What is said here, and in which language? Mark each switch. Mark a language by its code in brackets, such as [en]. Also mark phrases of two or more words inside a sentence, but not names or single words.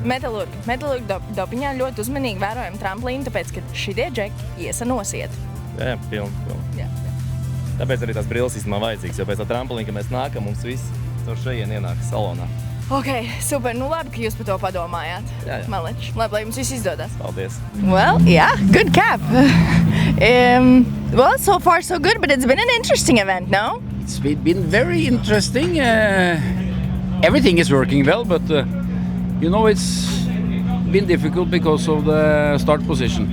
[lv] Metalurga dopiņā ļoti uzmanīgi vērojam tramplīnu, tāpēc, ka šitie džeki iesa nosiet. Jā, pilni. Jā. Tāpēc arī tās brilles īstenībā vajadzīgs, jo pēc tā tramplīna, kad mēs nākam, mums viss caur šajien ienāk salonā. Ok, super. Labi, ka jūs par to padomājāt. Jā. Maleči. Labi, lai jums viss izdodas. Paldies. [en] Well, yeah, good cap. Well, so far so good, but it's been an interesting event, no? It's been very interesting. Everything is working well, but it's been difficult because of the start position.